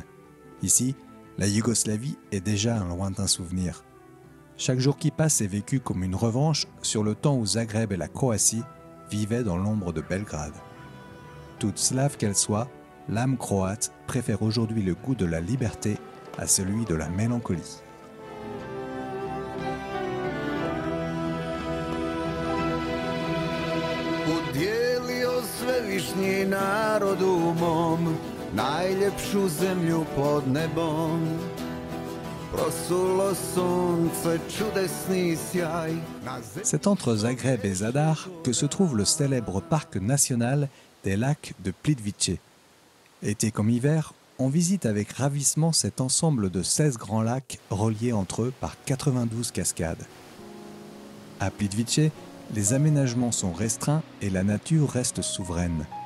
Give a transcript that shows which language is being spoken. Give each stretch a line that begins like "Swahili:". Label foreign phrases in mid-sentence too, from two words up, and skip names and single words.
French: Ici, la Yougoslavie est déjà un lointain souvenir. Chaque jour qui passe est vécu comme une revanche sur le temps où Zagreb et la Croatie vivaient dans l'ombre de Belgrade. Toute slave qu'elle soit, l'âme croate préfère aujourd'hui le goût de la liberté à celui de la mélancolie.
Croatian: Udjelio svevišnji narodu mom, najljepšu zemlju pod nebom. Prosulo sunce, čudesni sjaj.
French: C'est entre Zagreb et Zadar que se trouve le célèbre parc national des lacs de Plitvice. Été comme hiver, on visite avec ravissement cet ensemble de 16 grands lacs reliés entre eux par 92 cascades. À Plitvice, les aménagements sont restreints et la nature reste souveraine.